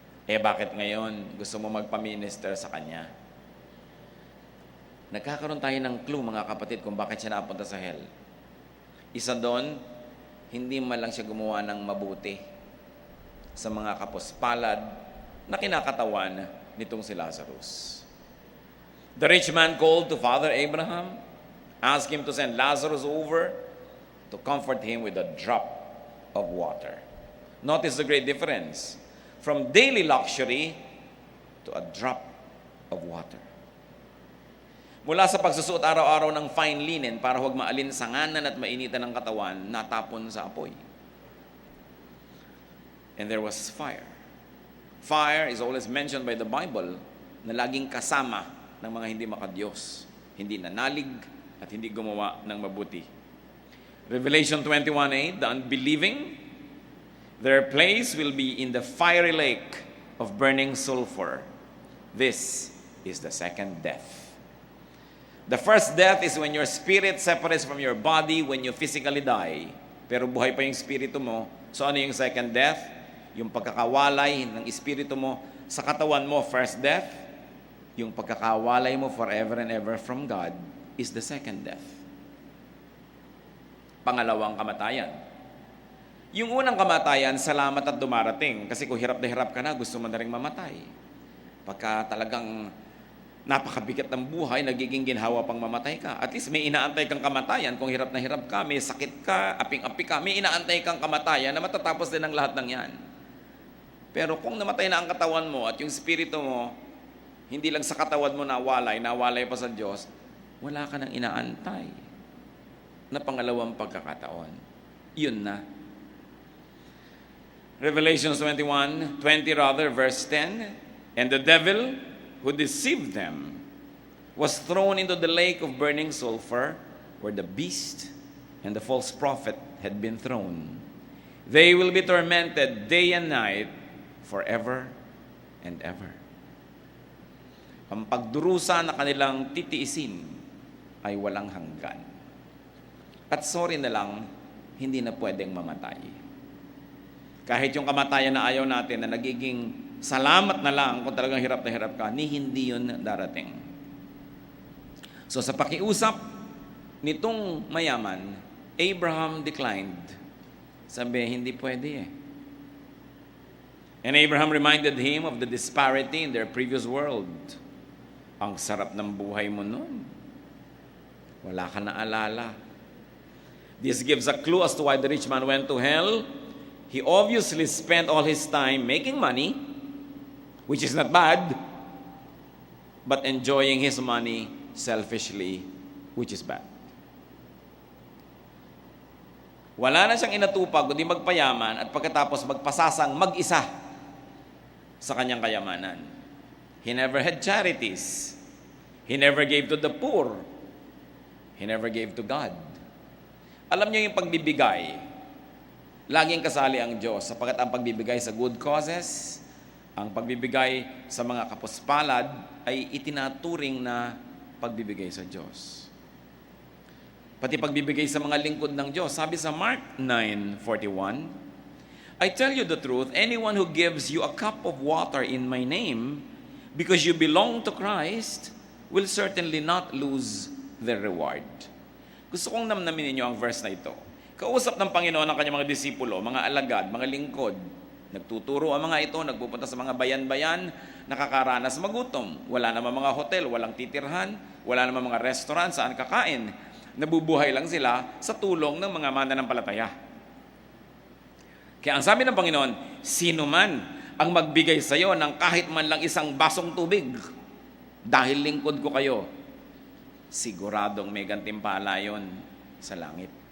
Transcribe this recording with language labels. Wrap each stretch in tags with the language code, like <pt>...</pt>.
<tl>Bakit ngayon gusto mo magpa-minister sa kanya? Nagkakaroon tayo ng clue, mga kapatid, kung bakit siya napunta sa hell. Isa doon, hindi man lang siya gumawa ng mabuti sa mga kapuspalad na kinakatawan nitong si Lazarus.</tl> <en>The rich man called to Father Abraham, asked him to send Lazarus over to comfort him with a drop of water. Notice the great difference from daily luxury to a drop of water.</en> <tl>Mula sa pagsusuot araw-araw ng fine linen para huwag maalinsanganan at mainitan ng katawan, natapon sa apoy.</tl> <en>And there was fire. Fire is always mentioned by the Bible</en> <tl>na laging kasama ng mga hindi makadiyos, hindi nanalig at hindi gumawa ng mabuti.</tl> <en>Revelation 21:8, the unbelieving, their place will be in the fiery lake of burning sulfur. This is the second death. The first death is when your spirit separates from your body when you physically die.</en> <tl>Pero buhay pa yung espiritu mo. So ano yung second death? Yung pagkakawalay ng espiritu mo sa katawan mo, first death. Yung pagkakawalay mo</tl> <en>forever and ever from God is the second death.</en> <tl>Pangalawang kamatayan. Yung unang kamatayan, salamat at dumarating. Kasi kung hirap na hirap ka na, gusto mo na rin mamatay. Pagka talagang napakabigat ng buhay, nagiging ginhawa pang mamatay ka. At least may inaantay kang kamatayan. Kung hirap na hirap ka, may sakit ka, aping-api ka, may inaantay kang kamatayan na matatapos din ang lahat ng yan. Pero kung namatay na ang katawan mo at yung spirito mo, hindi lang sa katawan mo nawalay pa sa Diyos, wala ka nang inaantay na pangalawang pagkakataon. Yun na.</tl> <en>Revelation 21:20 verse 10, And the devil who deceived them was thrown into the lake of burning sulfur, where the beast and the false prophet had been thrown. They will be tormented day and night forever and ever.</en> <tl>Ang pagdurusa na kanilang titiisin ay walang hanggan. At sorry na lang, hindi na pwedeng mamatay. Kahit yung kamatayan na ayaw natin na nagiging salamat na lang kung talagang hirap na hirap ka, hindi yun darating. So sa pakiusap nitong mayaman,</tl> <en>Abraham declined.</en> <tl>Sabi, hindi pwede eh.</tl> <en>And Abraham reminded him of the disparity in their previous world.</en> <tl>Ang sarap ng buhay mo noon. Wala ka na alala.</tl> <en>This gives a clue as to why the rich man went to hell. He obviously spent all his time making money, which is not bad, but enjoying his money selfishly, which is bad.</en> <tl>Wala na siyang inatupag, kundi magpayaman at pagkatapos magpasasang mag-isa sa kanyang kayamanan.</tl> <en>He never had charities. He never gave to the poor. He never gave to God.</en> <tl>Alam niyo yung pagbibigay, laging kasali ang Diyos sapagkat ang pagbibigay sa good causes, ang pagbibigay sa mga kapuspalad ay itinaturing na pagbibigay sa Diyos. Pati pagbibigay sa mga lingkod ng Diyos. Sabi sa</tl> <en>Mark 9:41, I tell you the truth, anyone who gives you a cup of water in my name, because you belong to Christ, will certainly not lose their reward.</en> <tl>Gusto kong namnamin ninyo ang verse na ito. Kausap ng Panginoon ang kanyang mga disipulo, mga alagad, mga lingkod. Nagtuturo ang mga ito, nagpupunta sa mga bayan-bayan, nakakaranas magutom. Wala naman mga hotel, walang titirhan, wala naman mga restaurant saan kakain. Nabubuhay lang sila sa tulong ng mga mananampalataya. Kaya ang sabi ng Panginoon, sino man ang magbigay sa iyo ng kahit man lang isang basong tubig, dahil lingkod ko kayo, siguradong may gantimpala yon sa langit.</tl>